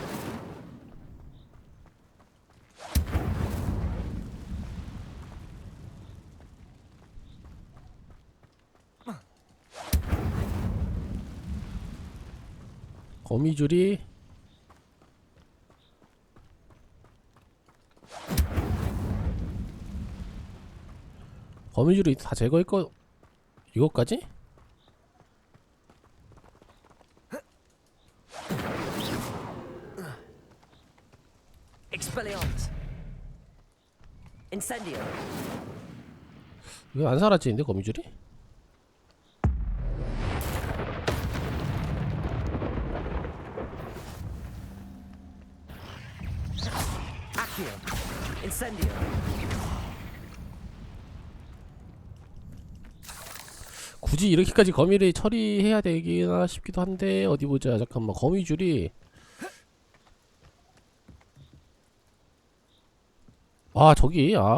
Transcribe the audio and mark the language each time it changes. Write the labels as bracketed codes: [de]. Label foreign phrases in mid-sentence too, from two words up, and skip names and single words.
[ko] 거미줄이 다 제거했거 이것까지? Expelliarmus. Incendio. 이거 안 사라지는데 거미줄이? Accio. Incendio. 굳이 이렇게까지 거미를 처리해야 되기나 싶기도 한데 어디 보자. 잠깐만, 거미줄이 저기